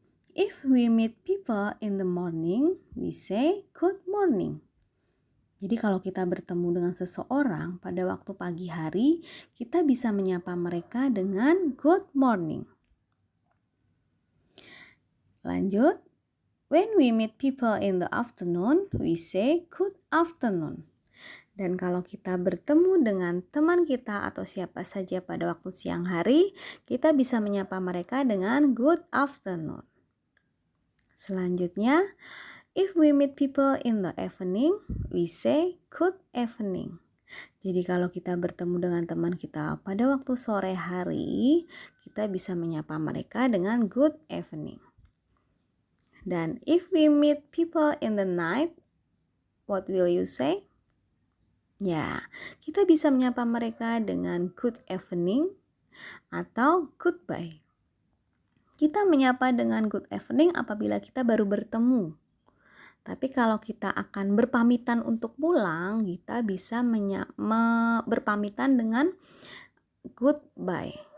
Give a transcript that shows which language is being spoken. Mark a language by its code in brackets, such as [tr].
[en] If we meet people in the morning, we say good morning. [id] Jadi kalau kita bertemu dengan seseorang pada waktu pagi hari, kita bisa menyapa mereka dengan good morning. Lanjut. [en] When we meet people in the afternoon, we say good afternoon. [id] Dan kalau kita bertemu dengan teman kita atau siapa saja pada waktu siang hari, kita bisa menyapa mereka dengan good afternoon. [en] Selanjutnya, if we meet people in the evening, we say good evening. [id] Jadi kalau kita bertemu dengan teman kita pada waktu sore hari, kita bisa menyapa mereka dengan good evening. [en] Dan if we meet people in the night, what will you say? [id] Ya, kita bisa menyapa mereka dengan good evening atau goodbye. Kita menyapa dengan good evening apabila kita baru bertemu. Tapi kalau kita akan berpamitan untuk pulang, kita bisa berpamitan dengan goodbye.